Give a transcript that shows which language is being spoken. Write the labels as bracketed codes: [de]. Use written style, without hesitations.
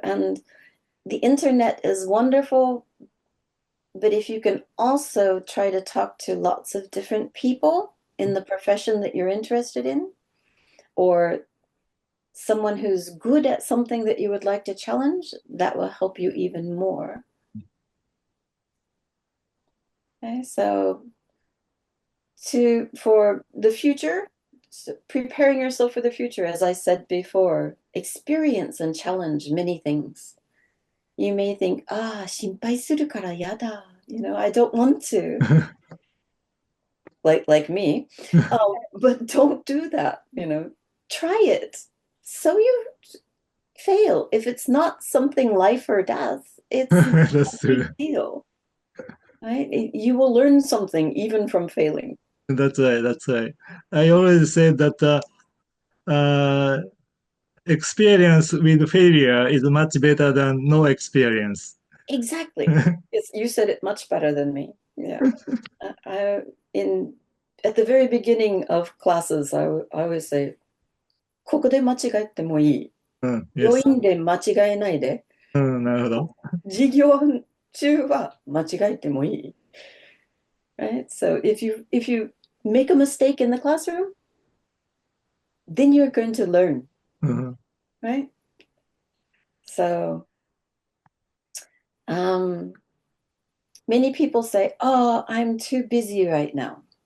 [en] And the internet is wonderful, but if you can also try to talk to lots of different people in the profession that you're interested in, or someone who's good at something that you would like to challenge, that will help you even more. Okay, so for the future, so preparing yourself for the future, as I said before, experience and challenge many things. You may think, [ja] 心配するからやだ. [en] I don't want to, like me. But don't do that, Try it. So you fail. If it's not something life or death, it's not a That's true. big deal, right? You will learn something even from failing. That's right. That's right. I always say that uh, experience with failure is much better than no experience. Exactly. You said it much better than me. Yeah. I, in at the very beginning of classes, I always say, [ja] ここで間違えてもいい。 Mm, 病 [en] yes. [ja] 院で間違えないで。なるほど。授業中は間違えてもいい。 [en] Right? So if you make a mistake in the classroom, then you're going to learn, うん right? So um, many people say, "Oh, I'm too busy right now."